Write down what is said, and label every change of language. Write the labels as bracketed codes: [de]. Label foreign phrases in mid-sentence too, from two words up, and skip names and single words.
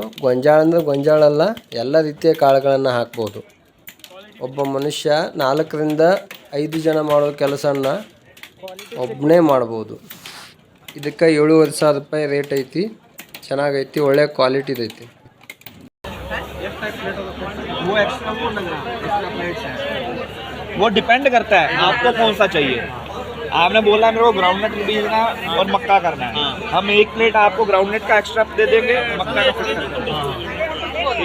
[kn] ಗೊಂಜಾಳ ಅಂದರೆ ಗೊಂಜಾಳ ಅಲ್ಲ, ಎಲ್ಲ ರೀತಿಯ ಕಾಳುಗಳನ್ನು ಹಾಕ್ಬೋದು. ಒಬ್ಬ ಮನುಷ್ಯ 4 ರಿಂದ 5 ಜನ ಮಾಡೋ ಕೆಲಸವನ್ನು ಒಬ್ಬನೇ ಮಾಡ್ಬೋದು. ಇದಕ್ಕೆ 7,500 ರೂಪಾಯಿ ರೇಟ್ ಐತಿ. ಚೆನ್ನಾಗೈತಿ, ಒಳ್ಳೆ ಕ್ವಾಲಿಟಿದೈತಿ. [hi] वो डिपेंड करता है आपको कौन सा चाहिए. आपने बोला मेरे को ग्राउंडनट बीजना और मक्का करना है. हम 1 प्लेट आपको ग्राउंडनट का एक्स्ट्रा दे देंगे, मक्का का फिट कर देंगे.